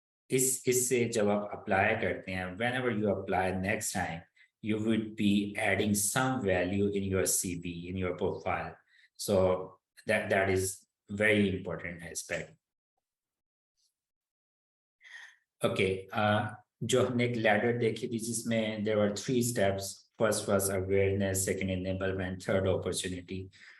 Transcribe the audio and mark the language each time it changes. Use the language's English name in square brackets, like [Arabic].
[Hindi] इससे जब आप अप्लाई करते हैं, [English] whenever you apply next time, you would be adding some value in your CV, in your profile. So that is very important aspect. [Hindi] Okay, जो हमने एक ladder देखी थी जिसमें [English] there were 3 steps. First was awareness, second enablement, third opportunity.